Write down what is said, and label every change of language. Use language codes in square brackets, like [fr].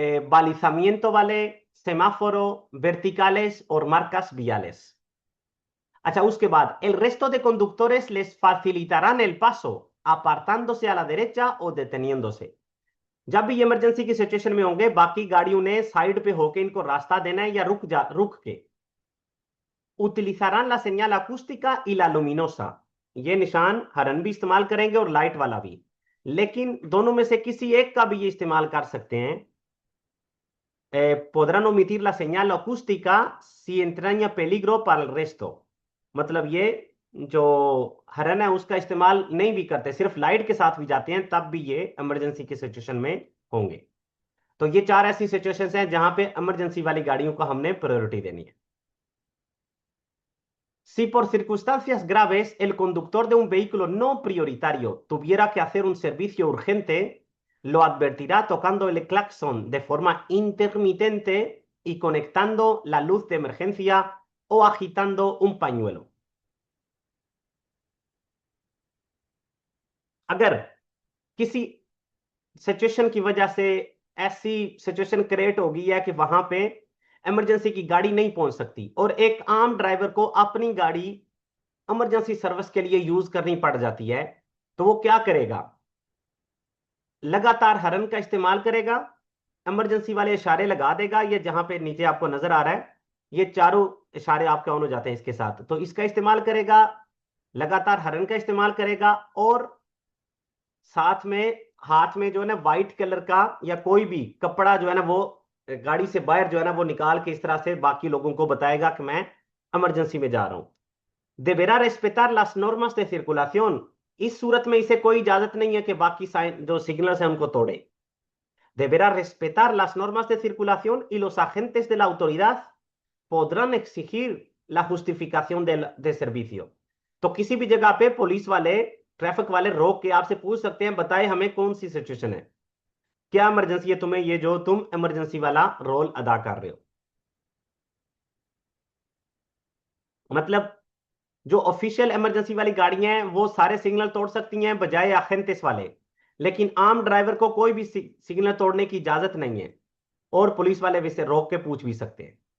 [hi] बालिसामिento वाले, सेमाफोरो, verticales और marcas viales। अच्छा, उसके बाद [es] el resto de conductores les facilitarán el paso apartándose a la derecha o deteniéndose, [hi] जब भी इमरजेंसी की सिचुएशन में होंगे बाकी गाड़ियों ने साइड पे होके इनको रास्ता देना है या रुक के। [es] utilizarán la señal acústica y la luminosa। [hi] ये निशान हरन भी इस्तेमाल करेंगे और लाइट वाला भी, लेकिन दोनों में से किसी एक का भी ये इस्तेमाल कर सकते हैं। [es] podrán omitir la señal acústica si entraña peligro para el resto। [hi] मतलब ये जो हरन है उसका इस्तेमाल नहीं भी करते, सिर्फ लाइट के साथ भी जाते हैं, तब भी ये इमरजेंसी की सिचुएशन में होंगे। तो ये चार ऐसी सिचुएशंस हैं जहां पे इमरजेंसी वाली गाड़ियों को हमने प्रायोरिटी देनी है। [es] Si por circunstancias graves el conductor de un vehículo no prioritario tuviera que hacer un servicio urgente, lo advertirá tocando el claxon de forma intermitente y conectando la luz de emergencia o agitando un pañuelo। [hi] अगर किसी situation की वजह से ऐसी situation create हो गई है कि वहां पे इमरजेंसी की गाड़ी नहीं पहुंच सकती और एक आम ड्राइवर को अपनी गाड़ी इमरजेंसी सर्विस के लिए यूज करनी पड़ जाती है, तो वो क्या करेगा? लगातार हरन का इस्तेमाल करेगा, इमरजेंसी वाले इशारे लगा देगा। ये जहां पे नीचे आपको नजर आ रहा है, ये चारों इशारे आपके ऑन हो जाते हैं इसके साथ, तो इसका इस्तेमाल करेगा, लगातार हरन का इस्तेमाल करेगा, और साथ में हाथ में जो है ना व्हाइट कलर का या कोई भी कपड़ा जो है ना वो गाड़ी से बाहर जो है ना वो निकाल के इस तरह से बाकी लोगों को बताएगा कि मैं इमरजेंसी में जा रहा हूं। [es] deberá respetar las normas de circulación। [hi] इस सूरत में इसे कोई इजाजत नहीं है कि बाकी साइन जो सिग्नल्स हैं उनको तोड़े। [es] deberá respetar las normas de circulación y los agentes de la autoridad podrán exigir la justificación de servicio। [hi] तो किसी भी जगह पे पुलिस वाले ट्रैफिक वाले रोक के आपसे पूछ सकते हैं, बताए हमें कौन सी सिचुएशन है, क्या इमरजेंसी है तुम्हें, ये जो तुम इमरजेंसी वाला रोल अदा कर रहे हो। मतलब जो ऑफिशियल इमरजेंसी वाली गाड़ियां हैं वो सारे सिग्नल तोड़ सकती हैं बजाय अखेंतिस वाले, लेकिन आम ड्राइवर को कोई भी सिग्नल तोड़ने की इजाजत नहीं है, और पुलिस वाले भी इसे रोक के पूछ भी सकते हैं।